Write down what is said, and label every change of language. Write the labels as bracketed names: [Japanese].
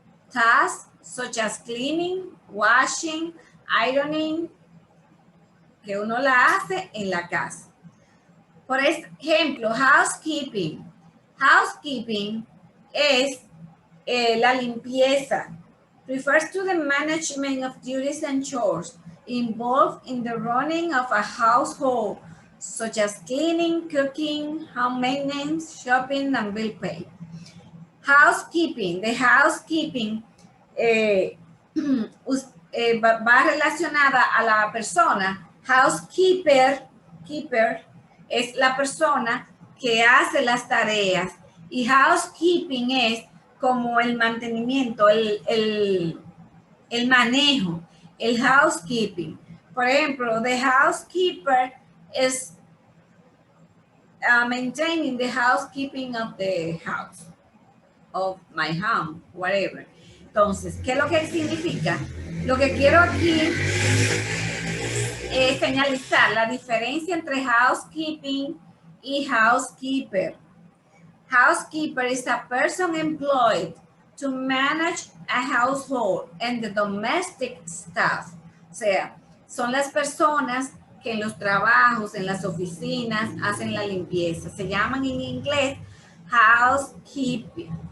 [English] Tasks such as cleaning, washing, ironing, [Spanish] que uno la hace en la casa. Por ejemplo, housekeeping. Housekeeping es la limpieza. [English] Refers to the management of duties and chores involved in the running of a household, such as cleaning, cooking, home maintenance, shopping, and bill pay. [Spanish] Housekeeping, the housekeeping va relacionada a la persona. Housekeeper, keeper, es la persona que hace las tareas y housekeeping es como el mantenimiento, el manejo, el housekeeping. Por ejemplo, [English] the housekeeper is maintaining the housekeeping of the house, of my home, whatever. [Spanish] Entonces, ¿qué es lo que significa? Lo que quiero aquí es señalizar la diferencia entre housekeeping y housekeeper. [English] Housekeeper is a person employed to manage a household and the domestic staff. [Spanish] O sea, son las personas que en los trabajos, en las oficinas, hacen la limpieza. Se llaman en inglés housekeeper.